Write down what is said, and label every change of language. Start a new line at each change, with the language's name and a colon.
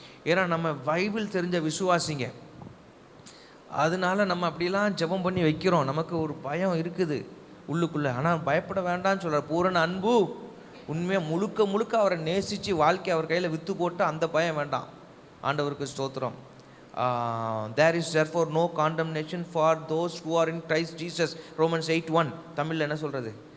Tamil: ஏன்னா நம்ம பைபிள் தெரிஞ்ச விசுவாசிங்க, அதனால நம்ம அப்படிலாம் ஜெபம் பண்ணி வைக்கிறோம். நமக்கு ஒரு பயம் இருக்குது உள்ளுக்குள்ளே. ஆனால் பயப்பட வேண்டாம்னு சொல்கிற பூரண அன்பு, உண்மையாக முழுக்க முழுக்க அவரை நேசித்து வாழ்க்கை அவர் கையில் விற்று போட்டு அந்த பயம் வேண்டாம். ஆண்டவருக்கு ஸ்தோத்திரம்.
English: There is therefore no condemnation for those who are in Christ Jesus.
Tamil: Romans 8:1 தமிழில் என்ன சொல்கிறது?